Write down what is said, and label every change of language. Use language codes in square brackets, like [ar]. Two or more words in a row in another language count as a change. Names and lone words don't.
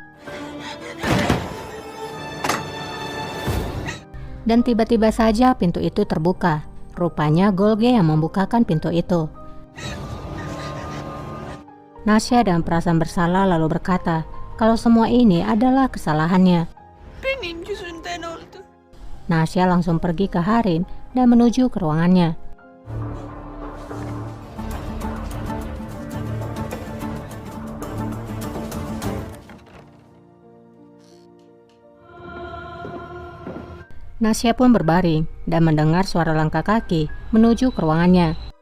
[id] Dan tiba-tiba saja pintu itu terbuka. Rupanya Golge yang membukakan pintu itu. Nasya dengan perasaan bersalah lalu berkata, kalau semua ini adalah kesalahannya. [tr] Benim yüzümden oldu. [id] Nasya langsung pergi ke harem dan menuju ke ruangannya. Nasya pun berbaring dan mendengar suara langkah kaki menuju ke ruangannya.